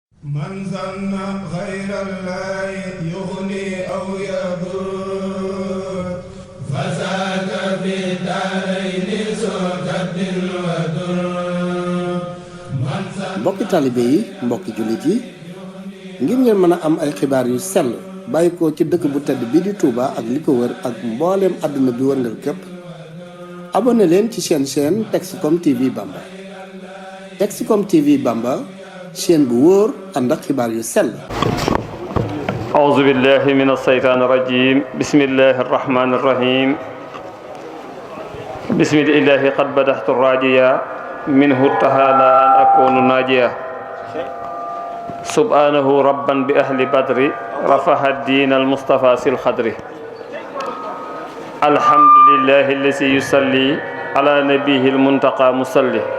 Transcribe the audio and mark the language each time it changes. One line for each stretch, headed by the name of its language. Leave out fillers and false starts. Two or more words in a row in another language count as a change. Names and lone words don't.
Arabic: من ظن غير الله يغني أو يضر فزاد في الدارين سكد ودر.
Wolof: mbokki taalibe yi mbokki jullit yi ngir ngeen mën a am ay xibaar yu sell bàyyi ko ci dëkk bu tedd bii di Touba ak li ko wër ak mbooleem àdduna bi wërngal képp abonné leen ci chaîne Texcom TV Bamba. Texcom TV Bamba chaîne bu wóor ànd ak xibaar yu sell.
Arabic: أعوذ بالله من الشيطان الرجيم بسم الله الرحمن الرحيم بسم الله قد بدأت الراجية منه تعالى أن أكون ناجيا سبحانه ربا بأهل بدر رفع الدين المصطفى سي الخدر الحمد لله الذي يصلي على نبيه المنتقى مصلي